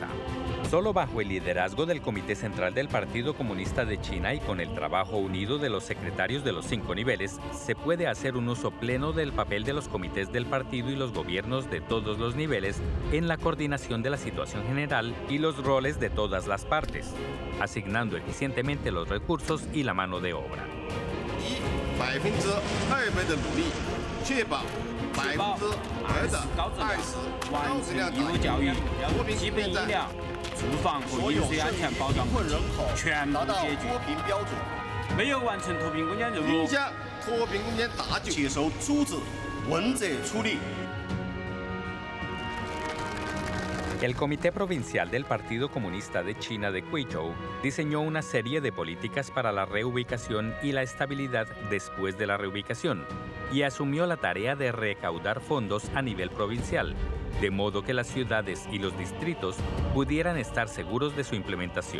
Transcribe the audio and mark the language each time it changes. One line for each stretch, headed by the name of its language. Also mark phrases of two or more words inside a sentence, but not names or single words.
Spanish: Solo bajo el liderazgo del Comité Central del Partido Comunista de China y con el trabajo unido de los secretarios de los 5 niveles, se puede hacer un uso pleno del papel de los comités del partido y los gobiernos de todos los niveles en la coordinación de la situación general y los roles de todas las partes, asignando eficientemente los recursos y la mano de obra.
Chinese: 200% 的努力，确保2%的高质量义务教育、基本饮料、住房和饮水安全保障问题全部解决。脱贫标准，没有完成脱贫攻坚任务，影响脱贫攻坚大局，接受处置，问责处理。
Spanish: El Comité Provincial del Partido Comunista de China de Guizhou diseñó una serie de políticas para la reubicación y la estabilidad después de la reubicación y asumió la tarea de recaudar fondos a nivel provincial, de modo que las ciudades y los distritos pudieran estar seguros de su implementación.